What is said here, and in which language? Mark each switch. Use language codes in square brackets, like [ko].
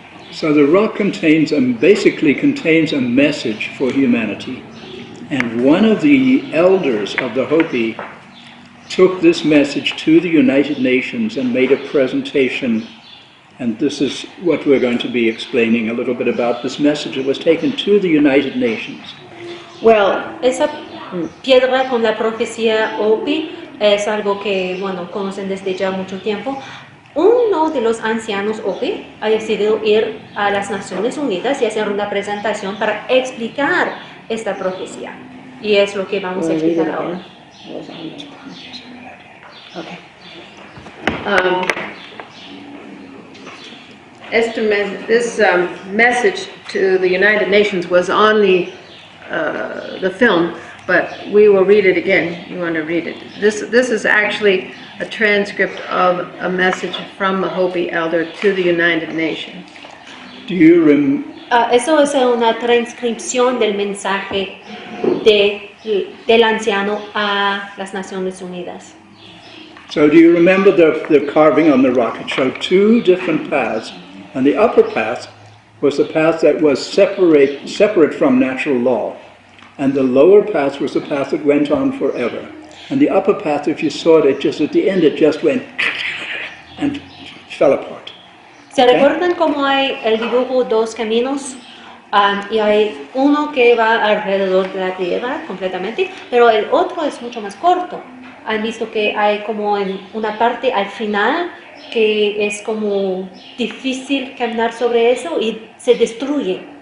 [en] So the rock basically contains a message for humanity. And one of the elders of the Hopi took this message to the United Nations and made a presentation. And this is what we're going to be explaining a little bit about. This message that was taken to the United Nations. Well, [es] Esa piedra con la profecía Hopi es algo que, bueno, conocen desde ya mucho tiempo. Uno de los ancianos Hopi ha decidido ir a las Naciones Unidas y hacer una presentación para explicar esta profecía. Y es lo que vamos a explicar ahora. [en] okay. This message to the United Nations was on the film, but we will read it again. You want to read it? This is actually a transcript of a message from the Hopi elder to the United Nations. Do you [es] Eso es una transcripción del mensaje del anciano a las Naciones Unidas. [en] So do you remember the carving on the rock? It showed two different paths, and the upper path was the path that was separate from natural law, and the lower path was the path that went on forever. And the upper path, if you saw it, just at the end, it just went and fell apart. [es] ¿Se recuerdan cómo hay el dibujo dos caminos? Y hay uno que va alrededor de la Tierra completamente, pero el otro es mucho más corto. Han visto que hay como en una parte al final que es como difícil caminar sobre eso y se destruye.